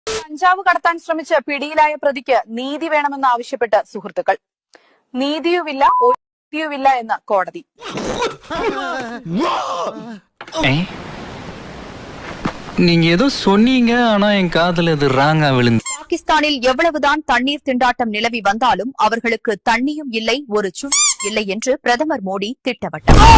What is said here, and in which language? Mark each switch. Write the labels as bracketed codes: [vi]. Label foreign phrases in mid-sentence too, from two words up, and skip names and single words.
[ml] കഞ്ചാവ് കടത്താൻ ശ്രമിച്ച് പിടിയിലായ പ്രതിക്ക് നീതി വേണമെന്നാവശ്യപ്പെട്ട് സുഹൃത്തുക്കൾ. നീതിയുമില്ല ഒഴിയുമില്ല എന്ന് കോടതി. [ta] நீங்க ஏதோ சொன்னீங்க, ஆனா என் காதுல அது ராங்கா விழுந்து. பாகிஸ்தானில் எவ்வளவுதான் தண்ணீர் திண்டாட்டம் நிலவி வந்தாலும் அவர்களுக்கு தண்ணியும் இல்லை, ஒரு சுள்ளும் இல்லை என்று பிரதமர் மோடி திட்டவட்டார்.